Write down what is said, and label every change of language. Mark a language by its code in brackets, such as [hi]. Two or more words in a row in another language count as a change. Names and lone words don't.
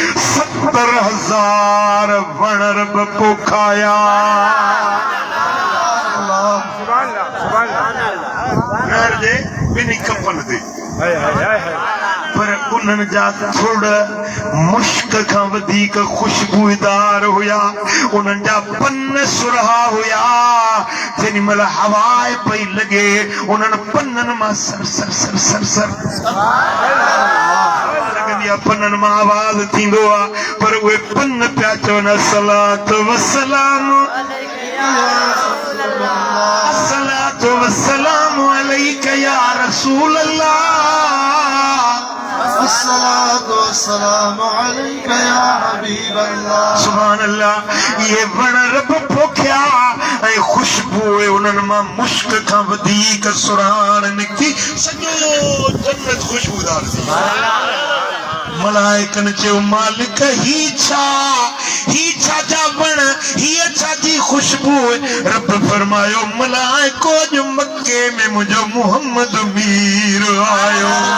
[sd] 70,000 वण रब पोखाया नहर जे ॿिन्ही कपन ते पर उन्हनि जा थोड़ मुश्क खां वधीक खुशबूदार हुया उन्हनि जा पन सुरहा हुया जेॾी महिल हवा पई लॻे उन्हनि पननि मां सर सर सर सर सर लॻंदी आहे पननि मां आवाज़ थींदो आहे पर उहे पन पिया चवनि [ar] الصلاة والسلام الصلاة والسلام عليك يا رسول الله الصلاة والسلام عليك يا حبيب الله سبحان الله [sd] ये वण रब पोखिया ऐं खुशबू उन्हनि मां मुश्क खां वधीक सुराण निकिती सॼो जन्नत खुशबूदार थी मलाइकनि चयो मालिक ही छा जा वण हीअ छा जी खुशबू रब फरमायो मलाइको जो मक्के में मुंहिंजो मुहम्मद मीर आयो